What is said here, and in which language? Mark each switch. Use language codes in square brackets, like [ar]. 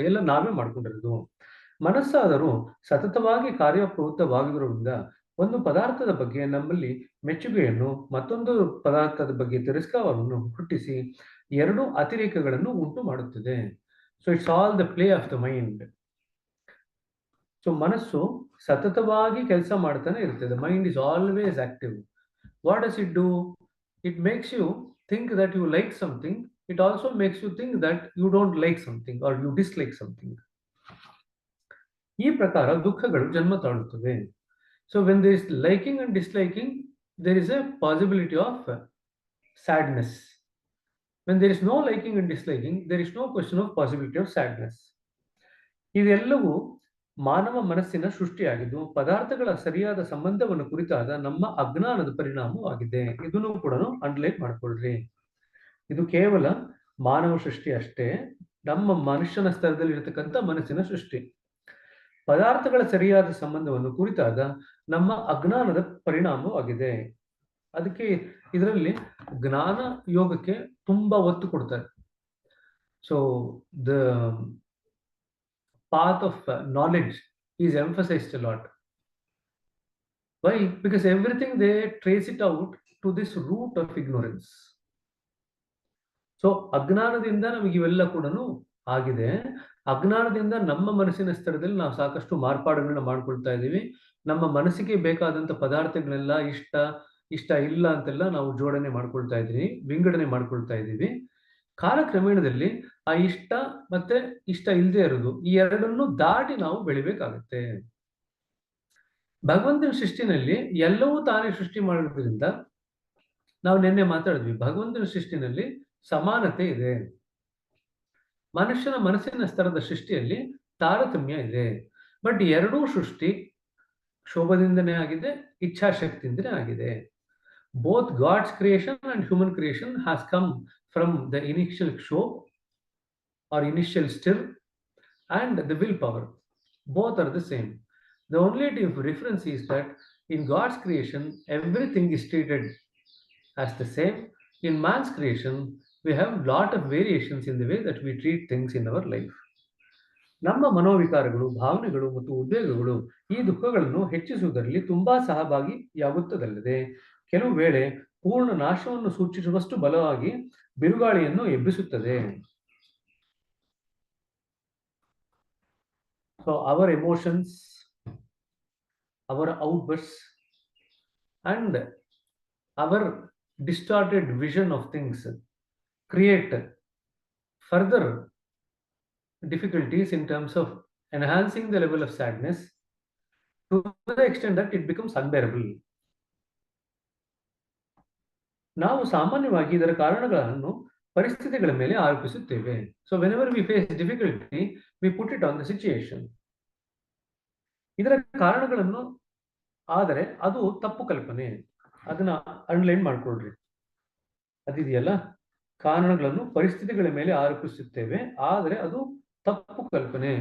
[kn] ಎಲ್ಲ ನಾವೇ ಮಾಡ್ಕೊಂಡಿರೋದು. ಮನಸ್ಸಾದರೂ ಸತತವಾಗಿ ಕಾರ್ಯಪ್ರವೃತ್ತವಾಗಿರುವುದರಿಂದ ಒಂದು ಪದಾರ್ಥದ ಬಗ್ಗೆ ನಮ್ಮಲ್ಲಿ ಮೆಚ್ಚುಗೆಯನ್ನು, ಮತ್ತೊಂದು ಪದಾರ್ಥದ ಬಗ್ಗೆ ತಿರಸ್ಕಾರವನ್ನು ಹುಟ್ಟಿಸಿ ಎರಡು ಅತಿರೇಕಗಳನ್ನು ಉಂಟು ಮಾಡುತ್ತದೆ. [en] So it's all the play of the mind. So [kn] ಮನಸ್ಸು ಸತತವಾಗಿ ಕೆಲಸ ಮಾಡ್ತಾನೆ ಇರ್ತದೆ. [en] Mind is always active. What does it do? It makes you think that you like something. It also makes you think that you don't like something or you dislike something. [kn] ಈ ಪ್ರಕಾರ ದುಃಖಗಳು ಜನ್ಮ ತಾಳುತ್ತವೆ. [en] So when there is liking and disliking, there is a possibility of sadness. When there is no liking and disliking, there is no question of possibility of sadness. [kn] ಇದೆಲ್ಲವೂ ಮಾನವ ಮನಸ್ಸಿನ ಸೃಷ್ಟಿಯಾಗಿದ್ದು ಪದಾರ್ಥಗಳ ಸರಿಯಾದ ಸಂಬಂಧವನ್ನು ಕುರಿತಾದ ನಮ್ಮ ಅಜ್ಞಾನದ ಪರಿಣಾಮವಾಗಿದೆ. ಇದನ್ನು ಕೂಡ ಅಂಡರ್ಲೈನ್ ಮಾಡ್ಕೊಳ್ರಿ. ಇದು ಕೇವಲ ಮಾನವ ಸೃಷ್ಟಿ ಅಷ್ಟೇ, ನಮ್ಮ ಮನುಷ್ಯನ ಸ್ತರದಲ್ಲಿ ಇರತಕ್ಕಂಥ ಮನಸ್ಸಿನ ಸೃಷ್ಟಿ. ಪದಾರ್ಥಗಳ ಸರಿಯಾದ ಸಂಬಂಧವನ್ನು ಕುರಿತಾದ ನಮ್ಮ ಅಜ್ಞಾನದ ಪರಿಣಾಮವಾಗಿದೆ. ಅದಕ್ಕೆ ಇದರಲ್ಲಿ ಜ್ಞಾನ ಯೋಗಕ್ಕೆ ತುಂಬಾ ಒತ್ತು ಕೊಡ್ತಾರೆ. [en] So the path of knowledge is emphasized a lot. Why? Because everything they trace it out to this root of ignorance. [kn] So ಅಜ್ಞಾನದಿಂದ ನಮಗೆ ಇವೆಲ್ಲ ಕೂಡ ಆಗಿದೆ. ಅಜ್ಞಾನದಿಂದ ನಮ್ಮ ಮನಸ್ಸಿನ ಸ್ತರದಲ್ಲಿ ನಾವು ಸಾಕಷ್ಟು ಮಾರ್ಪಾಡುಗಳನ್ನ ಮಾಡ್ಕೊಳ್ತಾ ಇದ್ದೀವಿ. ನಮ್ಮ ಮನಸ್ಸಿಗೆ ಬೇಕಾದಂತ ಪದಾರ್ಥಗಳೆಲ್ಲ ಇಷ್ಟ ಇಲ್ಲ ಅಂತೆಲ್ಲ ನಾವು ಜೋಡಣೆ ಮಾಡ್ಕೊಳ್ತಾ ಇದ್ದೀವಿ, ವಿಂಗಡಣೆ ಮಾಡ್ಕೊಳ್ತಾ ಇದ್ದೀವಿ. ಕಾಲಕ್ರಮೇಣದಲ್ಲಿ ಆ ಇಷ್ಟ ಮತ್ತೆ ಇಷ್ಟ ಇಲ್ಲದೆ ಇರೋದು, ಈ ಎರಡನ್ನು ದಾಟಿ ನಾವು ಬೆಳಿಬೇಕಾಗುತ್ತೆ. ಭಗವಂತನ ಸೃಷ್ಟಿನಲ್ಲಿ ಎಲ್ಲವೂ ತಾನೇ ಸೃಷ್ಟಿ ಮಾಡೋದ್ರಿಂದ ನಾವು ನಿನ್ನೆ ಮಾತಾಡಿದ್ವಿ, ಭಗವಂತನ ಸೃಷ್ಟಿನಲ್ಲಿ ಸಮಾನತೆ ಇದೆ. ಮನುಷ್ಯನ ಮನಸ್ಸಿನ ಸ್ತರದ ಸೃಷ್ಟಿಯಲ್ಲಿ ತಾರತಮ್ಯ ಇದೆ. ಬಟ್ ಎರಡೂ ಸೃಷ್ಟಿ ಕ್ಷೋಭದಿಂದನೇ ಆಗಿದೆ, ಇಚ್ಛಾಶಕ್ತಿಯಿಂದನೇ ಆಗಿದೆ. [en] Both God's creation and human creation has come from the initial kshob or initial stir and the willpower. Both are the same. The only difference is that in God's creation, everything is treated as the same, In man's creation, we have lot of variations in the way that we treat things in our life. [kn] ನಮ್ಮ ಮನೋವಿಕಾರಗಳು, ಭಾವನೆಗಳು ಮತ್ತು ಉದ್ವೇಗಗಳು ಈ ದುಃಖಗಳನ್ನು ಹೆಚ್ಚಿಸುವುದರಲ್ಲಿ ತುಂಬಾ ಸಹಭಾಗಿಯಾಗುತ್ತದಲ್ಲದೆ ಕೆಲವು ವೇಳೆ ಪೂರ್ಣ ನಾಶವನ್ನು ಸೂಚಿಸುವಷ್ಟು ಬಲವಾಗಿ ಬಿರುಗಾಳಿಯನ್ನು ಎಬ್ಬಿಸುತ್ತದೆ. [en] So our emotions, our outbursts, and our distorted vision of things create further difficulties in terms of enhancing the level of sadness to the extent that it becomes unbearable. [kn] ನಾವು ಸಾಮಾನ್ಯವಾಗಿ ಇದರ ಕಾರಣಗಳನ್ನು ಪರಿಸ್ಥಿತಿಗಳ ಮೇಲೆ ಆರೋಪಿಸುತ್ತೇವೆ. [en] So whenever we face difficulty we put it on the situation. [kn] ಇದರ ಕಾರಣಗಳನ್ನು ಆದರೆ ಅದು ತಪ್ಪು ಕಲ್ಪನೆ. ಅದನ್ನ ಅಂಡರ್ಲೈನ್ ಮಾಡ್ಕೊಳ್ರಿ. ಅದಿದೆಯಲ್ಲ, ಕಾರಣಗಳನ್ನು ಪರಿಸ್ಥಿತಿಗಳ ಮೇಲೆ ಆರೋಪಿಸುತ್ತೇವೆ ಆದರೆ ಅದು ತಪ್ಪು ಕಲ್ಪನೆ.